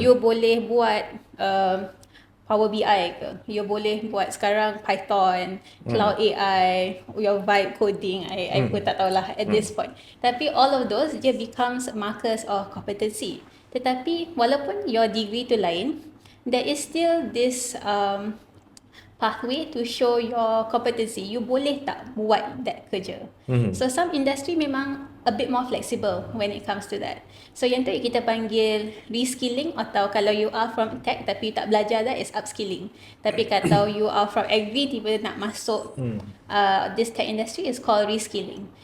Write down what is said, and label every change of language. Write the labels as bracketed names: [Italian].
[Malay] You boleh buat Power BI ke, you boleh buat sekarang Python, Cloud AI, your vibe coding, I pun tak tahulah [English] at this point. Tapi all of those dia becomes markers of competency. [Malay] Tetapi walaupun [English] your degree tu lain, there is still this pathway to show your competency. [Malay] You boleh tak buat that kerja. [English] So some industry memang a bit more flexible when it comes to that. [Malay] So yang tu kita panggil reskilling, atau kalau [English] you are from tech [Malay] tapi tak belajar [English] that is upskilling. [Malay] Tapi kalau [English] you are from agri [Malay] tiba nak masuk [English] this tech industry is called reskilling.